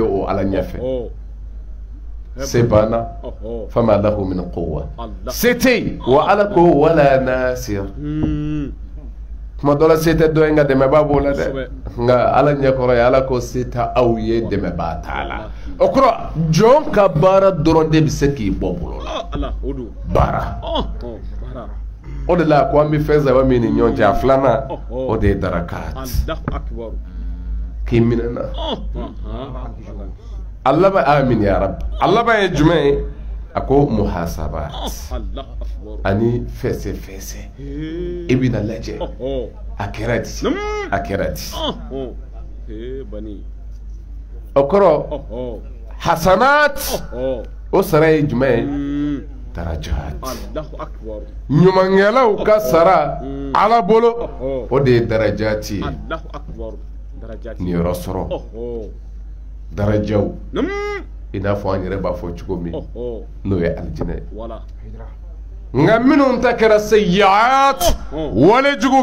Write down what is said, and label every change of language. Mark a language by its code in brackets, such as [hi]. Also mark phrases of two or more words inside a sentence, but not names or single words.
[bm] o ala ɲɛfɛ se banna [ar] فما له من قوة [bm] se tɛ yen wa ala ko [ar] ولا ناصر [bm] kuma dɔ la se tɛ dɔ in ka dɛmɛbaa b'o la dɛ nka ala ɲɛkɔrɔ ye ala ko se tɛ aw ye dɛmɛbaa t'a la o kɔrɔ jɔn ka baara dɔrɔn de bɛ se k'i bɔ bolo la baara o de la ko an bɛ fɛn saba min ni ɲɔgɔn cɛ a filanan o de ye darakat k'i minɛ na Allah ba [ar] آمين يا ربي [bm] Allah ba ye jumɛn ye a ko muhasabat ani fɛsɛ fɛsɛ i bɛna lajɛ a kɛra di a kɛra di o kɔrɔ hasanat o sara ye jumɛn ye darajat ɲumankɛlaw ka sara ala bolo o de ye darajati ni yɔrɔ sɔrɔ darajaw i n'a fɔ an yɛrɛ b'a fɔ cogo min n'o ye alijinɛ ye nka minnu ta kɛra sayyi'at walejugu